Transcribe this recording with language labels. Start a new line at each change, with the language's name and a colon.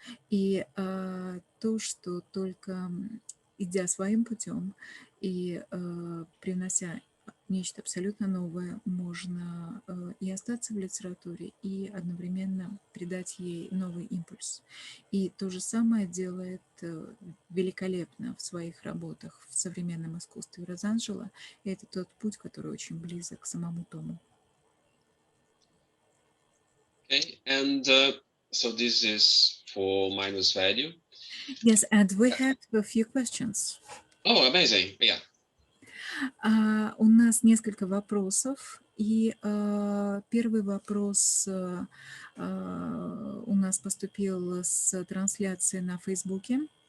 Russian: И то, что только идя своим путем и принося нечто абсолютно новое, можно и остаться в литературе, и одновременно придать ей новый импульс. И то же самое делает великолепно в своих работах в современном искусстве Розанжеле. И это тот путь, который очень близок к самому Тому.
English: Okay, and so this is for minus value. Yes, and we have a few questions. Oh, amazing! Yeah.
Russian: У нас несколько вопросов, и первый вопрос у нас поступил с трансляции на Фейсбуке.